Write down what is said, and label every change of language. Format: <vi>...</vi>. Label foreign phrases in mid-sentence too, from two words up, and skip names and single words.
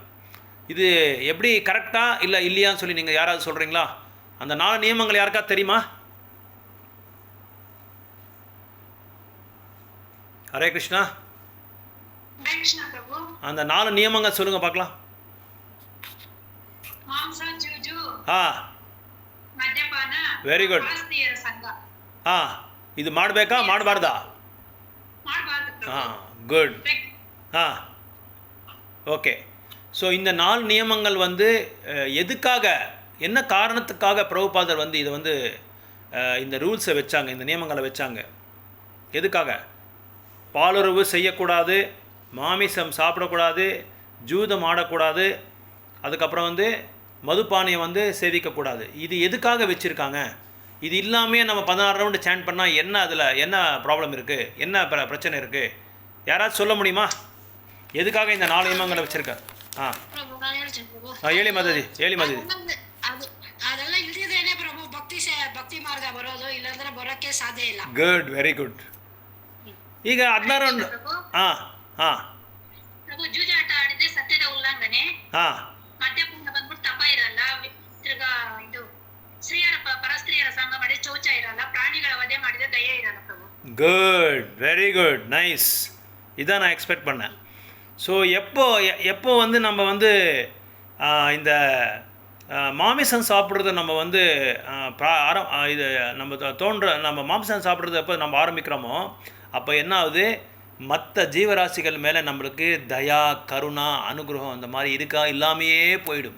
<ta>இது எப்படி கரெக்டாக இல்லை இல்லையான்னு சொல்லி நீங்கள் யாராவது சொல்கிறீங்களா? அந்த 4 நியமங்கள் யாருக்கா தெரியுமா? ஹரே கிருஷ்ணா. கிருஷ்ணா பிரபு. அந்த 4 நியமங்கள் சொல்லுங்கள் பார்க்கலாம்.</ta> <kn>மாம்ச ಜೂಜು, ஆ ಮದ್ಯಪಾನ,</kn> <en>very good.</en> <kn>ಪರಸ್ತ್ರೀಯರ ಸಂಘ ಇದು ಮಾಡಬೇಕಾ ಮಾಡಬಾರ್ದಾ? ಮಾಡಬಾರದು ಪ್ರಭು.</kn> <en>good. okay.</en> <ta>ஸோ இந்த 4 நியமங்கள் வந்து எதுக்காக, என்ன காரணத்துக்காக பிரபுபாதர் வந்து இதை வந்து இந்த ரூல்ஸை வச்சாங்க, இந்த நியமங்களை வச்சாங்க? எதுக்காக? பாலுறவு செய்யக்கூடாது, மாமிசம் சாப்பிடக்கூடாது, ஜூதம் ஆடக்கூடாது, அதுக்கப்புறம் வந்து மதுபானியம் வந்து சேவிக்கக்கூடாது. இது எதுக்காக வச்சுருக்காங்க? இது இல்லாமே நம்ம 16</ta> <en>round chant</en> <ta>பண்ணால் என்ன, அதில் என்ன ப்ராப்ளம் இருக்குது, என்ன பிரச்சனை இருக்குது? யாராவது சொல்ல முடியுமா எதுக்காக இந்த 4 நியமங்களை வச்சுருக்க?</ta> <kn>ಪ್ರಭು ನಾನು ಹೇಳ್ತೀನಿ ಪ್ರಭು. ಹೇಳಿ ಮಾತಾಜಿ, ಹೇಳಿ ಮಾತಾಜಿ. ಅದೆಲ್ಲ ಇಲ್ದಿದ್ದೇನೆ ಪ್ರಭು ಭಕ್ತಿ ಮಾರ್ಗ ಬರೋದು, ಇಲ್ಲಾಂದ್ರೆ ಬರೋಕ್ಕೆ ಸಾಧ್ಯ ಇಲ್ಲ.</kn> <en>good, very good.</en> <kn>ಈಗ 16 ರೌಂಡ್. ಪ್ರಭು ಜೂಜಾಟ ಆಡಿದ್ರೆ ಸತ್ಯದ ಉಲ್ಲಂಘನೆ, ಮದ್ಯಪಾನ ಬಂದ್ಬಿಟ್ಟು ತಪ ಇರಲ್ಲ, ತಿರ್ಗಾ ಇದು ಸ್ತ್ರೀಯರ ಪರಸ್ತ್ರೀಯರ ಸಂಘ ಮಾಡಿದ್ರೆ ಚೌಚ ಇರಲ್ಲ, ಪ್ರಾಣಿಗಳ ವಧೆ ಮಾಡಿದ್ರೆ ದಯ ಇರಲ್ಲ ಪ್ರಭು.</kn> <en>good, very good, nice.</en> <ta>இதான் நான் எக்ஸ்பெக்ட் பண்ணேன். ஸோ எப்போ வந்து நம்ம வந்து இந்த மாமிசம் சாப்பிட்றத நம்ம வந்து இது நம்ம மாமிசம் சாப்பிட்றது எப்போ நம்ம ஆரம்பிக்கிறோமோ அப்போ என்ன ஆகுது, மற்ற ஜீவராசிகள் மேலே நம்மளுக்கு தயா, கருணா, அனுகிரகம் அந்த மாதிரி இல்லாமையே போயிடும்.</ta>